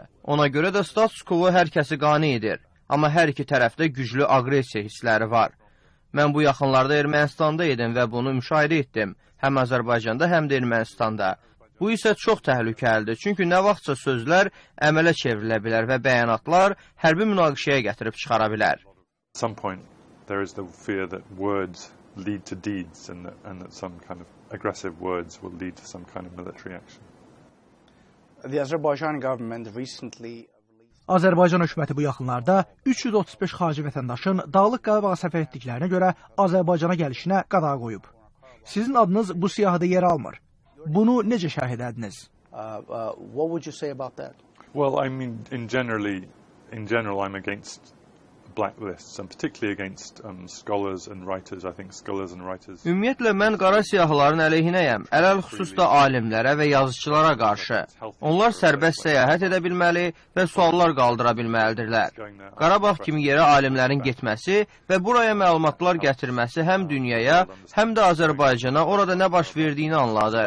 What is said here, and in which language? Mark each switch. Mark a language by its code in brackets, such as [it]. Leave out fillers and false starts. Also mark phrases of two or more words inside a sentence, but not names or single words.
[az] Ona görə də status quo hər kəsi qane edir. Amma hər iki tərəfdə güclü aqressiya hissləri var. Mən bu yaxınlarda Ermənistanda idim və bunu müşahidə etdim. Həm Azərbaycanda, həm də Ermənistanda. Bu isə çox təhlükəlidir. Çünki nə vaxtsa sözlər əmələ çevrilə bilər və bəyanatlar hərbi münaqişəyə gətirib çıxara bilər. [en] Lead to deeds and that some kind of aggressive words will lead to some kind of military action. The Azerbaijan government recently [az] Azərbaycan hökuməti bu yaxınlarda 335 xarici vətəndaşın Dağlıq Qarabağa səfər etdiklərinə görə Azərbaycana gəlişinə qadağa qoyub. Sizin adınız bu siyahıda yer almır. Bunu necə şərh edərdiniz? [en] What would you say about that? Well, I mean, in general, I'm against blacklists and particularly against scholars and writers. I think scholars and writers. [az] Ümumiyyətlə mən qara siyahıların əleyhinəyəm. Ələl xüsusda alimlərə və yazıçılara qarşı. Onlar sərbəst səyahət edə bilməli və suallar qaldıra bilməlidirlər. Qarabağ kimi yerə alimlərin getməsi və buraya məlumatlar gətirməsi həm dünyaya, həm də Azərbaycana orada nə baş verdiyini anladır.